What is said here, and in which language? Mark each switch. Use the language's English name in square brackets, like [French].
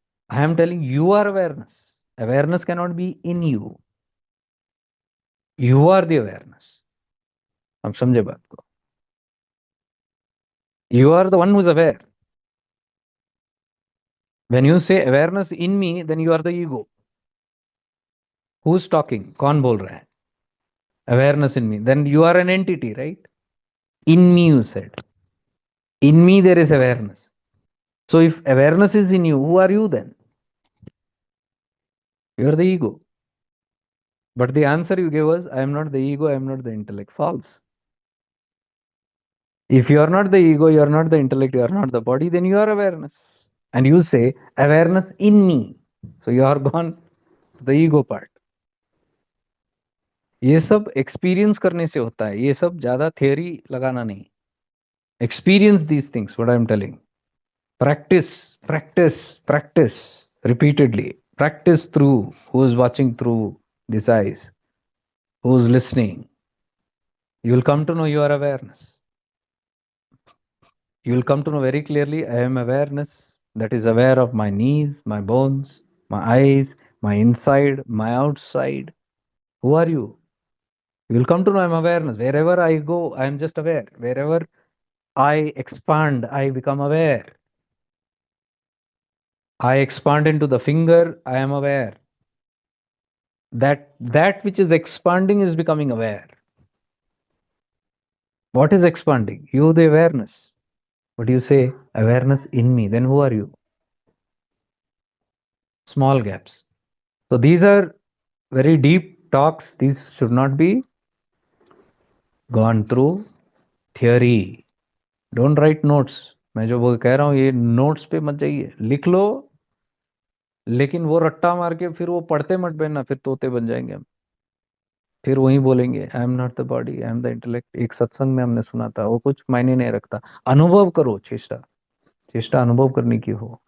[English] I am telling you are awareness, awareness can not be in you, you are the awareness. [Hindi] हम समझे बात को, [English] You are the one who is aware. When you say awareness in me then you are the ego. Who is talking, [Hindi] कौन बोल रहा है, [English] awareness in me, then you are an entity, right? In me, you said. In me, there is awareness. So, if awareness is in you, who are you then? You are the ego. But the answer you gave was, I am not the ego, I am not the intellect. False. If you are not the ego, you are not the intellect, you are not the body, then you are awareness. And you say, awareness in me. So, you are gone to the ego part. [Hindi] ये सब experience करने से होता है, ये सब ज्यादा theory लगाना नहीं। [English] Experience these things, what I am telling. Practice, practice, practice repeatedly. Practice through who is watching through these eyes, who is listening. You will come to know your awareness. You will come to know very clearly I am awareness that is aware of my knees, my bones, my eyes, my inside, my outside. Who are you? You will come to know I am awareness. Wherever I go, I am just aware. Wherever I expand, I become aware. I expand into the finger, I am aware. That which is expanding is becoming aware. What is expanding? You, the awareness. But you say awareness in me, then who are you? Small gaps. So these are very deep talks. These should not be gone through theory. Don't write notes. [Hindi] मैं जो वो कह रहा हूँ, ये notes पे मत जाइए, लिख लो, लेकिन वो रट्टा मार के फिर वो पढ़ते मत बैठना, फिर तोते बन जाएंगे हम। फिर वही बोलेंगे [English] I am not the body, I am the intellect. [Hindi] एक सत्संग में हमने सुना था, वो कुछ मायने नहीं रखता। अनुभव करो, चेष्टा, चेष्टा अनुभव करने की हो।